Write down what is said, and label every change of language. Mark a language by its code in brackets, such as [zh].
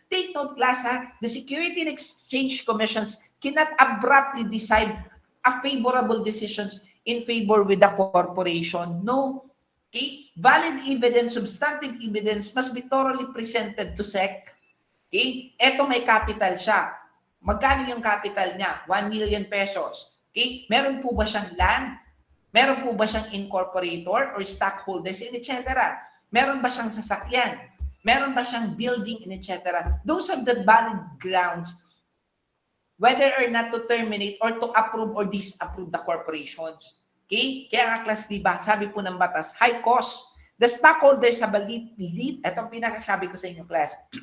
[en] Take note, class, the Security and Exchange Commissions cannot abruptly decide a favorable decisions in favor with the corporation. No. Okay? Valid evidence, substantive evidence must be thoroughly presented to SEC. [tl] Okay? Eto may capital siya. Magkano yung capital niya? [en] 1 million pesos. [tl] Okay? Meron po ba siyang land? Meron po ba siyang incorporator or stockholders, etc.? Meron ba siyang sasakyan? Meron ba siyang building, etc.? [en] Those are the valid grounds whether or not to terminate or to approve or disapprove the corporations. Okay? [tl] Kaya nga, class, diba, sabi po ng batas, high cost. [en] The stockholders have a [tl] itong pinakasabi ko sa inyo, class.